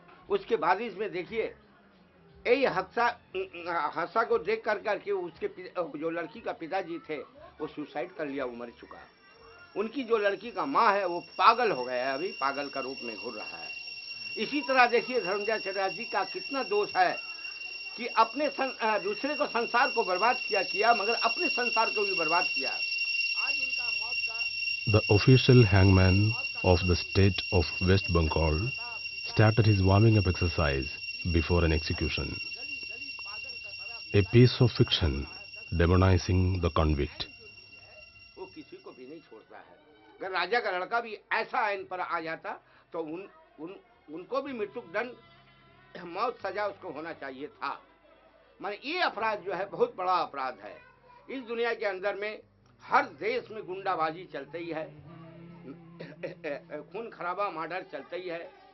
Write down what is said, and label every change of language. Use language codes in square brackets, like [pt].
[hi] उसके बाद इसमें देखिए यही हादसा को देख करके उसके जो लड़की का पिताजी थे वो सुसाइड कर लिया, वो मर चुका। उनकी जो लड़की का माँ है वो पागल हो गया है, अभी पागल का रूप में घूर रहा है। इसी तरह देखिए धर्मजय चटर्जी जी का कितना दोष है कि अपने दूसरे को संसार को बर्बाद किया मगर अपने संसार को भी बर्बाद किया। आज उनका मौत का [en] The official hangman of the state of West Bengal started his warming up exercise before an execution. A piece of fiction demonizing the convict. [hi] वो किसी को भी नहीं छोड़ता है। अगर राजा का लड़का भी ऐसा आइन पर आ जाता तो उनको भी मृत्यु दंड, मौत सजा उसको होना चाहिए था। माने ये अपराध जो है बहुत बड़ा अपराध है। इस दुनिया के अंदर में हर देश में गुंडाबाजी चलते ही है, खून खराबा मर्डर चलते ही है।